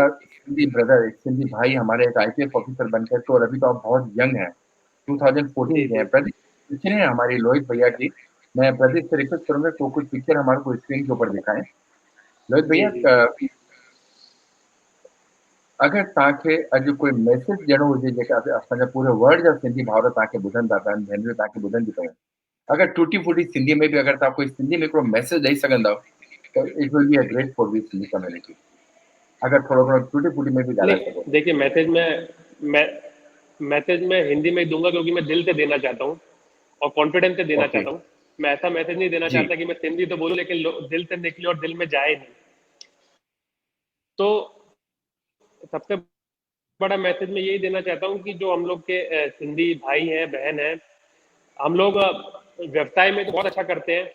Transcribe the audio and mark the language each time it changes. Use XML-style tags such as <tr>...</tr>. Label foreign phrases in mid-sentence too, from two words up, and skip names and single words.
<hi>सिंधी ब्रदर, एक सिंधी भाई हमारे एक</hi> <en>IPS officer</en> <hi>बनकर, तो और अभी तो आप बहुत यंग हैं, 2014 जी के जी। हैं। प्रदीप पिक्चरें हैं हमारी लोहित भैया की। मैं प्रदीप से रिक्वेस्ट करूंगा तो कुछ पिक्चर हमारे को स्क्रीन के ऊपर दिखाएं। लोहित जी भैया, जी</hi> <sd>अगर तव्हांखे अॼु कोई मैसेज ॾियणो हुजे, जेका असांजा पूरे वर्ल्ड जा सिंधी भाउर तव्हांखे ॿुधनि था, पिया भेनरूं तव्हांखे ॿुधनि थी पियूं, अगर टूटी फूटी सिंधी में भी अगर तव्हां कोई सिंधी में हिकिड़ो मैसेज ॾेई सघंदव, त</sd> <en>it will be a great for the Sindhi community.</en> <sd>अगर थोरो घणो टूटी फूटी में भी ॻाल्हाए नहीं, सघो।</sd> <hi>देखिए मैं मैसेज में हिंदी में ही दूंगा, क्योंकि मैं दिल से देना चाहता हूँ और कॉन्फिडेंस से देना ओके। चाहता हूँ। मैं ऐसा मैसेज नहीं देना जी चाहता कि मैं सिंधी तो बोलूँ लेकिन दिल से निकले और दिल में जाए नहीं। तो सबसे बड़ा मैसेज मैं यही देना चाहता हूँ कि जो हम लोग के सिंधी भाई हैं, बहन हैं, हम लोग व्यवसाय में तो बहुत अच्छा करते हैं।</hi>